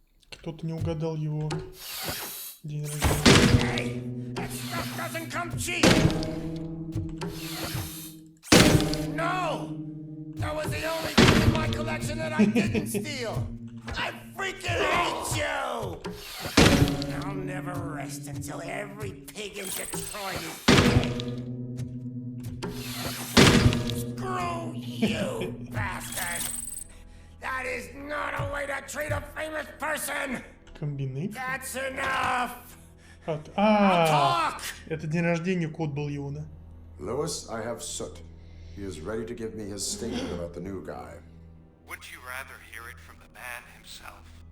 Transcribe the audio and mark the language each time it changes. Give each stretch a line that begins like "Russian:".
Russian: Кто-то не угадал его день рождения.
English: Hey, that stuff doesn't come cheap. No, that was the only thing in my collection that I didn't steal. I freaking hate you. I'll never rest until every pig in Detroit is dead. Screw you, bastard. That is not a way to treat a famous person.
Russian: Комбинейт?
English: That's enough.
Russian: Это день рождения, код был его, да?
English: Lewis, I have Soot. He is ready to give me his statement about the new guy. Wouldn't you rather hear it from the man himself?